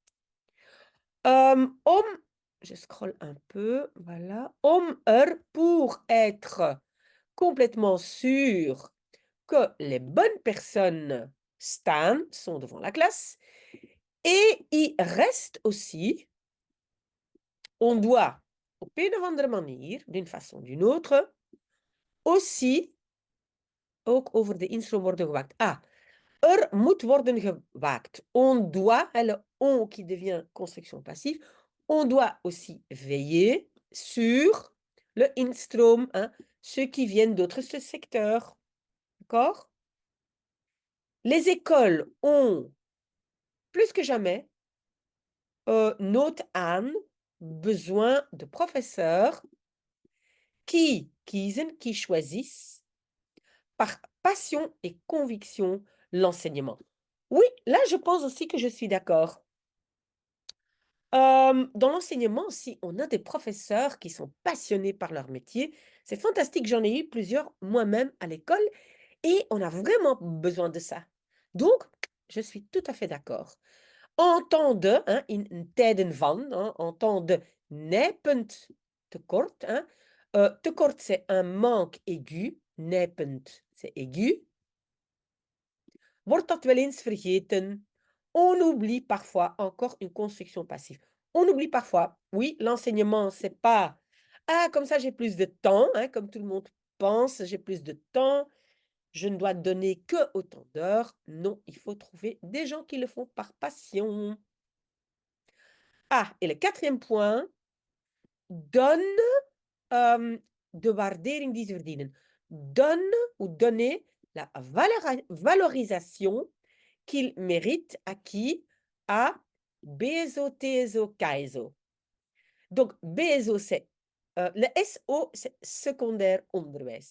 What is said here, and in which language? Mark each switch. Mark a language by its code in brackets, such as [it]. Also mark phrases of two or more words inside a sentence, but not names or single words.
[fr] Om, je scrolle un peu, voilà. Om pour être complètement sûr que les bonnes personnes sont devant la classe et y restent aussi, on doit, [nl] op een of andere manier, [fr] d'une façon ou d'une autre, aussi, [nl] ook over de instroom worden gewaakt. Moet worden gewaakt. [fr] On doit, le on qui devient construction passive, on doit aussi veiller sur le instroom, hein, ceux qui viennent d'autres secteurs. D'accord? Les écoles ont, plus que jamais, [nl] nood aan [fr] besoin de professeurs qui choisissent par passion et conviction l'enseignement. Oui, là, je pense aussi que je suis d'accord. Dans l'enseignement aussi, on a des professeurs qui sont passionnés par leur métier. C'est fantastique, j'en ai eu plusieurs moi-même à l'école et on a vraiment besoin de ça. Donc, je suis tout à fait d'accord. En temps de, hein, [nl] in tijden van, [fr] hein, en temps de [nl] nijpend tekort, [fr] hein, tekort c'est un manque aigu, nijpend c'est aigu. [nl] Wordt dat wel eens vergeten? [fr] On oublie parfois encore une construction passive. On oublie parfois, oui, l'enseignement, c'est pas ah, comme ça j'ai plus de temps, hein, comme tout le monde pense, j'ai plus de temps, je ne dois donner que autant d'heures. Non, il faut trouver des gens qui le font par passion. Ah, et le quatrième point, donne [nl] de waardering die ze verdienen. [fr] Donne ou donner la valorisation qu'il mérite à qui? À BSO, TSO, KSO. Donc, BSO, c'est le SO, c'est [nl] secondaire onderwijs.